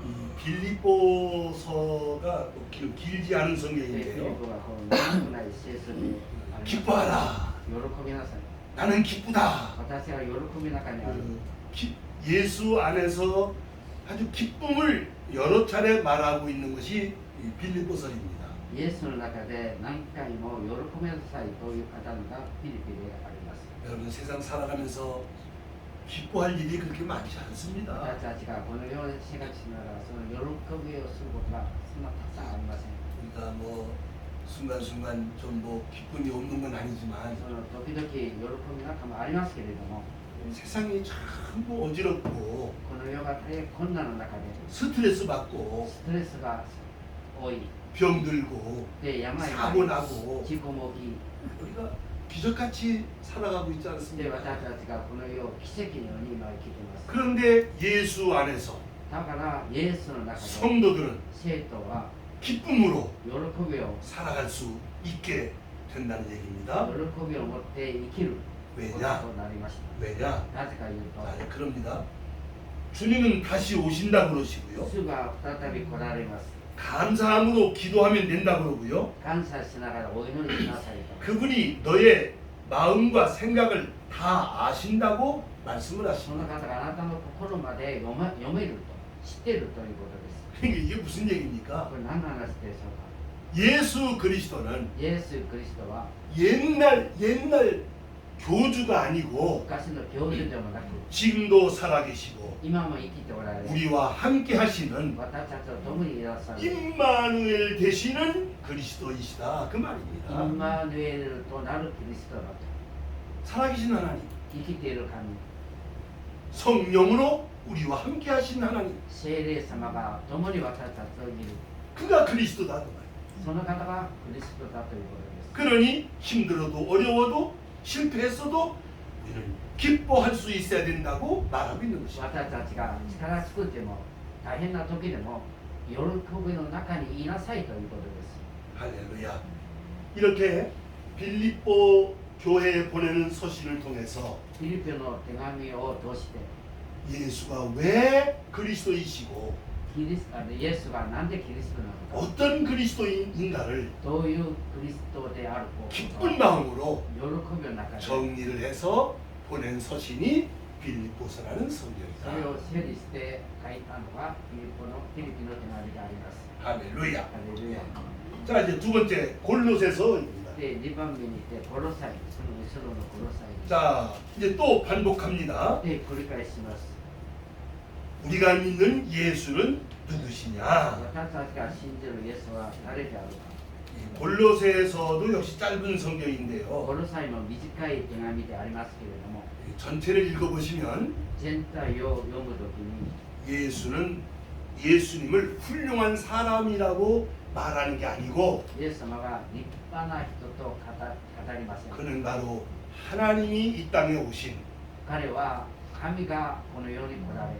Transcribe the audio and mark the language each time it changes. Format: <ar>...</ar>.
<ko>이 빌립보서가 또 길지 않은</ko> <ja>でフィリ</ja> <ko>성경인데요.</ko> <ja>ポがこの長くない聖書であります。</ja> <ko>기뻐하라.</ko> <ja>喜びなさい。</ja> <ko>나는 기쁘다.</ko> <ja>私は喜びの中にある。</ja> <ko>예수 안에서 아주 기쁨을 여러 차례 말하고 있는 것이 이 빌립보서입니다.</ko> <ja>イエスの中で何回も喜びなさいという方がフィリピであります。</ja> <ko>여러분 세상 살아가면서 기뻐할 일이 그렇게 많지 않습니다.</ko> <ja>私たちがこの世で生活しながらその喜びをすることがそんなたくさんありません。</ja> <ko>우리가 뭐 순간순간 좀 뭐 기쁨이 없는 건 아니지만</ko> <ja>その時々喜びなんかもありますけれども、</ja> <ko>세상이 전부 어지럽고</ko> <ja>この世が大変困難の中で</ja> <ko>스트레스 받고</ko> <ja>ストレスが多い。</ja> <ko>병들고</ko> <ja>で、病が</ja> <ko>사고 나고</ko> <ja>事故も起</ja> <ko>우리가 기적같이 살아가고 있지</ko> <ja>き、で、</ja> <ko>않습니까?</ko> <ja>私たちがこの世を奇跡のように今生きています。</ja> <ko>그런데 예수 안에서</ko> <ja>だから、イエスの中で</ja> <ko>성도들은</ko> <ja>生徒は</ja> <ko>기쁨으로</ko> <ja>喜びを</ja> <ko>살아갈 수 있게 된다는 얘기입니다.</ko> <ja>喜びを持って生きることと</ja> <ko>왜냐?</ko> <ja>なりました。</ja> <ko>왜냐?</ko> <ja>なぜか言うと、</ja> <ko>아, 그럽니다. 주님은 다시 오신다 그러시고요.</ko> <ja>主が再び来られます。</ja> <ko>감사함으로 기도하면 된다 그러고요.</ko> <ja>感謝しながらお祈りしなさいと。</ja> <ko>그분이 너의 마음과 생각을 다 아신다고 말씀을</ko> <ja>そ</ja> <ko>하십니다.</ko> <ja>の方があなたの心まで読めると、知っているということです。</ja> <ko>그러니까 이게 무슨 얘기입니까?</ko> <ja>これ何の話でしょうか。</ja> <ko>예수 그리스도는</ko> <ja>イエス・クリストは</ja> <ko>옛날 교주가 아니고</ko> <ja>昔の教授でもなく、</ja> <ko>지금도 살아계시고</ko> <ja>今も生きておられ、</ja> <ko>우리와 함께 하시는</ko> <ja>私たちと共にいらっしゃる</ja> <ko>임마누엘 되시는 그리스도이시다 그</ko> <ja>イ</ja> <ko>말입니다.</ko> <ja>ンマヌエルとなるキリストだと。</ja> <ko>살아계신 하나님,</ko> <ja>生きている神、</ja> <ko>성령으로 우리와 함께 하신 하나님,</ko> <ja>聖霊様が共に私たちといる。</ja> <ko>그가 그리스도다 그 말.</ko> <ja>その方がクリストだということです。</ja> <ko>그러니 힘들어도 어려워도 실패했어도 우리는 기뻐할 수 있어야 된다고 말하고 있는 것입니다.</ko> <ja>私たちが力尽くても大変な時でも喜びの中にいなさいということです。</ja> <ko>할렐루야. 이렇게 빌립보 교회에 보내는 서신을 통해서</ko> <ja>フィリピの手紙を通して</ja> <ko>예수가 왜 그리스도이시고</ko> <ja>イエスがなんでキリストなのか、</ja> <ko>어떤 그리스도인가를</ko> <ja>どういうクリストであること</ja> <ko>기쁜 마음으로</ko> <ja>喜びの中で</ja> <ko>정리를 해서 보낸 서신이 빌립보서라는</ko> <ja>それ</ja> <ko>성경이다.</ko> <ja>を整理して書いたのがフィリピの手紙であります。</ja> <ko>할렐루야.</ko> <ja>ハレルヤ。</ja> <ko>자 이제 두 번째 골로새서입니다.</ko> <ja>で、2番目にいてコロサイ、その後ろのコロサイです。</ja> <ko>자 이제 또 반복합니다.</ko> <ja>で、繰り返します。</ja> <ko>우리가 믿는 예수는 누구시냐?</ko> <ja>私たちが信じるイエスは誰であるか。</ja> <ko>이 골로새에서도 역시 짧은</ko> <ja>コ</ja> <ko>성경인데요.</ko> <ja>ロサイの短い手紙でありますけれども、</ja> <ko>이 전체를 읽어보시면</ko> <ja>全体を読むときに</ja> <ko>예수는 예수님을 훌륭한 사람이라고 말하는 게 아니고</ko> <ja>イエス様が立派な人と語りません。</ja> <ko>그는 바로 하나님이 이 땅에 오신</ko> <ja>彼は神がこの世に来られ、</ja>